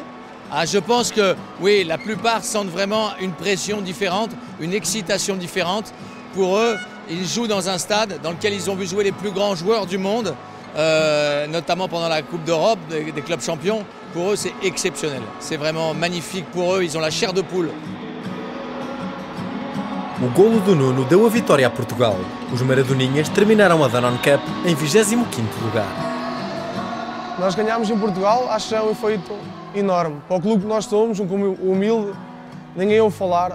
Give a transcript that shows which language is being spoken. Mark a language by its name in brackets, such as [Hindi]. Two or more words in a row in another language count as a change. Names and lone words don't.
[French] Je pense que oui, la plupart sentent vraiment une pression différente, une excitation différente. Pour eux, ils jouent dans un stade dans lequel ils ont vu jouer les plus grands joueurs du monde, notamment pendant la Coupe d'Europe des clubs champions. Pour eux, c'est exceptionnel. C'est vraiment magnifique pour eux, ils ont la chair de poule. [Portuguese] O golo do Nuno deu a vitória a Portugal. Os Maradoninhas terminaram a Danone Cup em 25º lugar. Nós ganhámos em Portugal, acho que é um efeito enorme. Para o clube que nós somos, um clube humilde, ninguém ouve falar.